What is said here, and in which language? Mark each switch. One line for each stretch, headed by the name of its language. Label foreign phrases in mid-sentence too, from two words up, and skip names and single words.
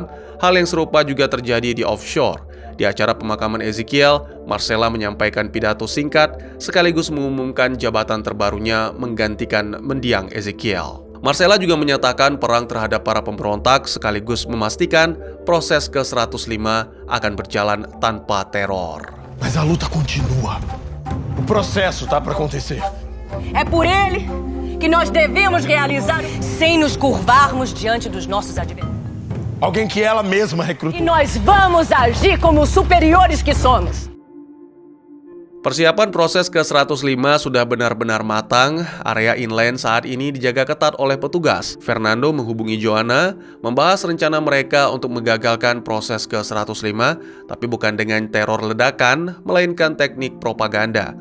Indonesian: Hal yang serupa juga terjadi di offshore. Di acara pemakaman Ezekiel, Marcella menyampaikan pidato singkat sekaligus mengumumkan jabatan terbarunya menggantikan mendiang Ezekiel. Marcella juga menyatakan perang terhadap para pemberontak sekaligus memastikan proses ke-105 akan berjalan tanpa teror.
Portuguese: Mas a luta continua. O processo tá para acontecer. É por ele que nós devemos realizar sem nos curvarmos diante dos nossos adversários. Alguém que ela mesma recrutou. E nós vamos agir como os superiores que somos.
Indonesian: Persiapan proses ke-105 sudah benar-benar matang. Area inland saat ini dijaga ketat oleh petugas. Fernando menghubungi Joanna, membahas rencana mereka untuk menggagalkan proses ke-105, tapi bukan dengan teror ledakan, melainkan teknik propaganda.